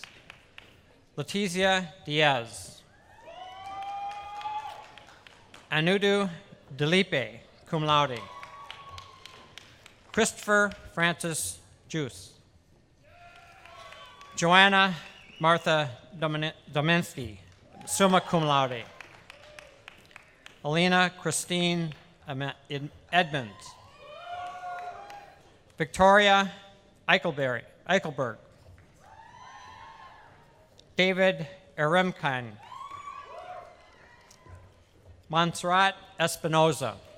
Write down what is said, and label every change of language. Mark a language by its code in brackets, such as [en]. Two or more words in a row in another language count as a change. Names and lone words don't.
[en] Letizia Diaz. Anudu Delipe, [la] cum laude. [en] Christopher Francis Juice. Joanna Martha Domensky, [la] summa cum laude. [en] Alina Christine Edmonds. Victoria Eichelberg. David Eremkin. Montserrat Espinoza.